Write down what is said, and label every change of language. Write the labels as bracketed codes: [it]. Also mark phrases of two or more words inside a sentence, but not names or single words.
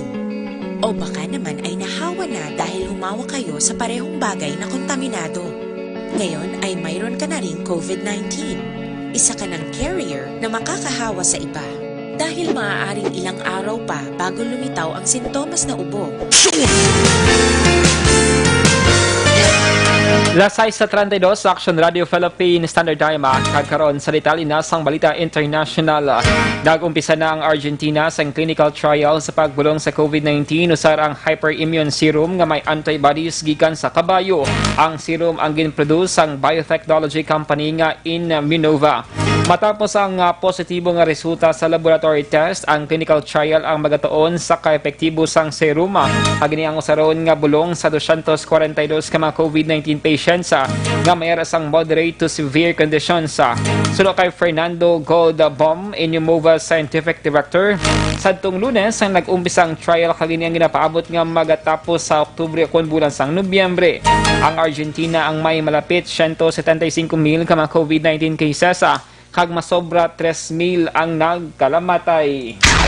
[tl] O baka naman ay nahawa na dahil humawa kayo sa parehong bagay na kontaminado. Ngayon ay mayroon ka na ring COVID-19. Isa ka ng carrier na makakahawa sa iba. Dahil maaaring ilang araw pa bago lumitaw ang sintomas na ubo. [hil] Lasay sa 32 sa Aksyon Radio Philippine Standard Time kagkaroon sa detalye-nasang balita international. Nag-umpisa na ang Argentina sa [en] clinical trial [hil] sa pagbulong sa COVID-19 usar ang [en] hyperimmune serum [hil] nga may antibodies gikan sa kabayo. Ang serum ang ginproduce ang [en] biotechnology company [hil] nga Immunova. Matapos ang positibo nga resulta sa [en] laboratory test, [hil] ang [en] clinical trial [hil] ang magatuon sa kaepektibo sang serum. Agni ang usaron nga bulong sa 242 ka mga COVID-19 patients nga mayroon sang [en] moderate to severe conditions. [hil] Suno kay Fernando Goldbaum, Inumova Scientific Director, sadtong Lunes ang nag-umpisang trial kagini ang ginapaabot nga magatapos sa Oktubre kon bulan sang Nobyembre. Ang Argentina ang may malapit 175,000 ka mga COVID-19 cases, kag masobra 3,000 ang nagkalamatay.